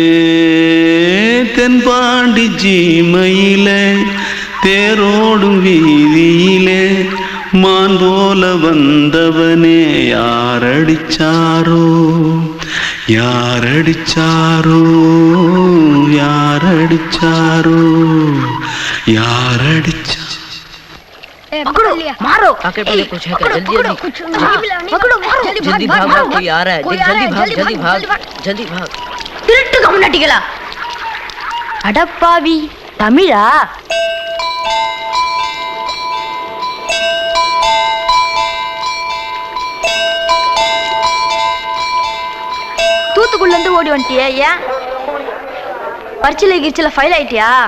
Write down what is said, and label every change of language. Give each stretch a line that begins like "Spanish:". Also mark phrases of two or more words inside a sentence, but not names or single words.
Tamil: தென்பாண்டி சீமையிலே தேரோடும் வீதியிலே மான் போல வந்தவனே யாரடிச்சாரோ, யாரடிச்சாரோ, யாரடிச்சாரோ, யாரடிச்சா.
Hindi: पकड़ो मारो आके पहले कुछ है क्या जल्दी जल्दी पकड़ो मारो जल्दी भाग भाग कोई आ रहा है देख जल्दी भाग जल्दी भाग
Tamil: திருட்டு கம்னாட்டிகளா அடப்பாவி தமிழா தூத்துக்குள்ள இருந்து ஓடி வந்துட்டியா ஏன் பரிச்சையில கிரிச்சல ஃபைல் ஆயிட்டியா